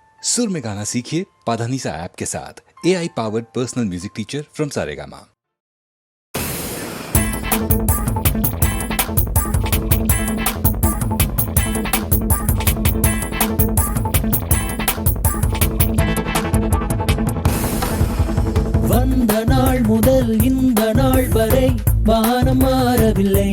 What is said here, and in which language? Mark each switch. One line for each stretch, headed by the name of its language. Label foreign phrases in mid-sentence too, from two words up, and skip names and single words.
Hindi: सुर में गाना सीखिए पाधानीसा ऐप के साथ
English: AI powered personal music teacher from
Hindi: सारेगामा।
Tamil: வந்த நாள் முதல் இந்த நாள் வரை வானம் மாறவில்லை.